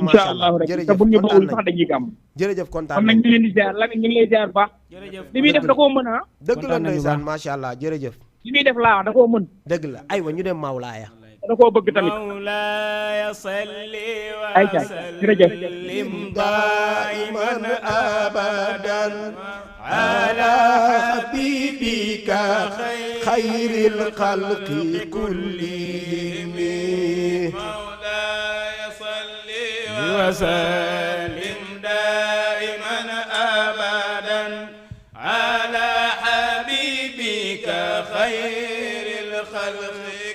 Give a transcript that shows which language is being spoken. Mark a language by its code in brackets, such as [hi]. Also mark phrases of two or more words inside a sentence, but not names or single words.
[ar] إن شاء الله [wo] rek te bu ñu bawul sax dañuy gàmm jërëjëf kontaan kon nag ñu leen di ziar Lamine ñu ngi lay ziar baax li muy def da koo mën a dëgg la ndeysaan [ar] ما شاء الله [wo] jërëjëf li muy def laa da koo mën dëgg la aywa ñu dem Mawlaaya da koo bëgg tamit [ar] مولاي صل و [wo] ay ca jërëjëf [ar] سلم دائما أبدا على حبيبك خير الخلق كلهم مولاي صل وسلم دائما أبدا على حبيبك خير الخلق